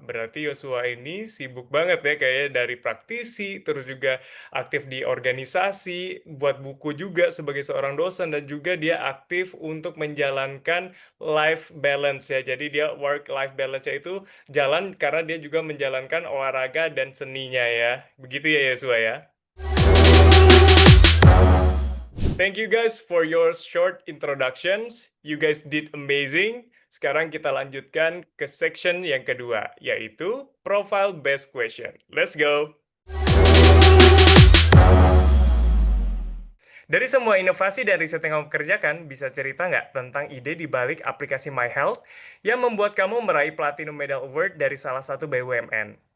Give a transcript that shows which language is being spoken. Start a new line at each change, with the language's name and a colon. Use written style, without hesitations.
Indonesian: Berarti Yosua ini sibuk banget ya kayaknya dari praktisi, terus juga aktif di organisasi, buat buku juga sebagai seorang dosen, dan juga dia aktif untuk menjalankan life balance ya. Jadi dia work-life balance-nya itu jalan karena dia juga menjalankan olahraga dan seninya ya. Begitu ya Yosua ya?
English: Thank you guys for your short introductions. You guys did amazing.
Indonesian: Sekarang kita lanjutkan ke section yang kedua, yaitu profile based question.
English: Let's go.
Indonesian: Dari semua inovasi dan riset yang kamu kerjakan, bisa cerita nggak tentang ide di balik aplikasi My Health yang membuat kamu meraih Platinum Medal Award dari salah satu BUMN?